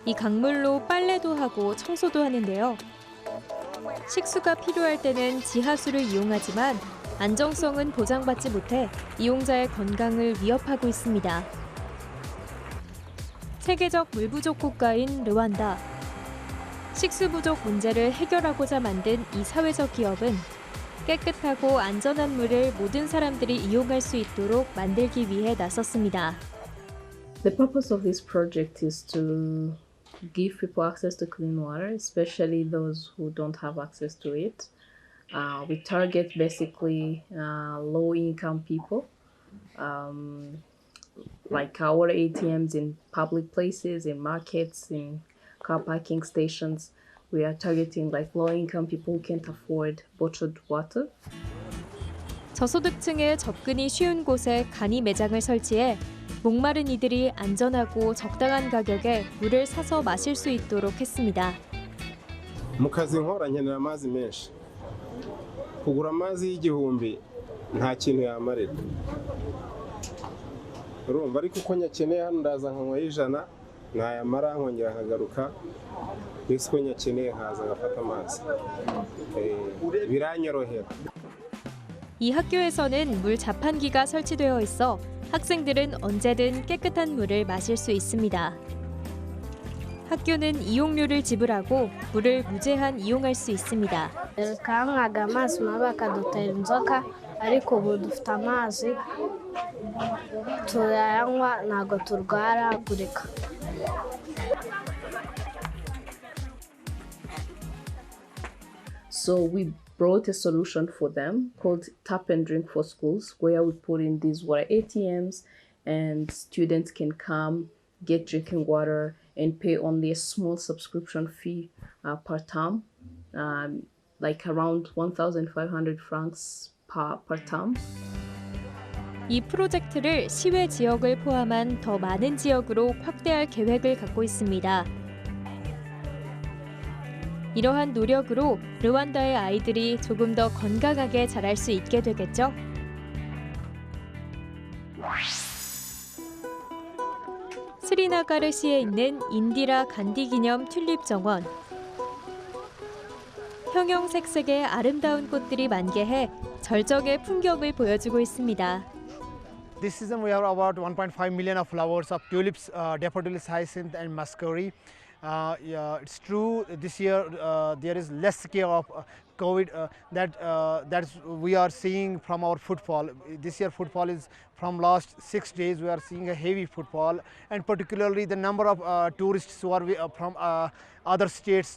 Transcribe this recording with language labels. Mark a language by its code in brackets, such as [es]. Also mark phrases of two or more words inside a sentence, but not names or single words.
[ko] 이 강물로 빨래도 하고 청소도 하는데요. 식수가 필요할 때는 지하수를 이용하지만 안정성은 보장받지 못해 이용자의 건강을 위협하고 있습니다. 세계적 물 부족 국가인 르완다. 식수 부족 문제를 해결하고자 만든 이 사회적 기업은 깨끗하고 안전한 물을 모든 사람들이 이용할 수 있도록 만들기 위해 나섰습니다. [en] The purpose of this project is to give people access to clean water, especially those who don't have access to it. We target basically low-income people, like our ATMs in public places, in markets, in car parking stations. We are targeting like low-income people who can't afford bottled water. [ko] 저소득층의 접근이 쉬운 곳에 간이 매장을 설치해 목마른 이들이 안전하고 적당한 가격에 물을 사서 마실 수 있도록 했습니다. [rw] mu kazi nkora nkenera amazi menshi kugura amazi y'igihumbi nta kintu yamarira urumva ariko uko nyakeneye hano ndaza nkanywa y'ijana ntayamara nkongera nkagaruka mbese uko nyakeneye nkaza ngafata amazi biranyorohera. [ko] 이 학교에서는 물 자판기가 설치되어 있어 학생들은 언제든 깨끗한 물을 마실 수 있습니다. 학교는 이용료를 지불하고 물을 무제한 이용할 수 있습니다. [rw] twanywaga amazi mabi akadutera inzoka ariko ubu dufite amazi turayanywa ntabwo turwaragurika. [en] So we brought a solution for them called Tap and Drink for Schools, where we put in these water ATMs and students can come, get drinking water and pay only a small subscription fee per term, like around 1,500 francs per term. [ko] 이 프로젝트를 시외 지역을 포함한 더 많은 지역으로 확대할 계획을 갖고 있습니다. 이러한 노력으로 르완다의 아이들이 조금 더 건강하게 자랄 수 있게 되겠죠? 스리나가르시에 있는 인디라 간디 기념 튤립 정원. 형형색색의 아름다운 꽃들이 만개해 절정의 풍경을 보여주고 있습니다. [en] This season we have about 1.5 million of flowers of tulips, daffodils, hyacinth and muscari. Yeah, it's true. This year there is less scare of COVID that we are seeing from our footfall. This year footfall is from last 6 days. We are seeing a heavy footfall, and particularly the number of tourists who are from other states.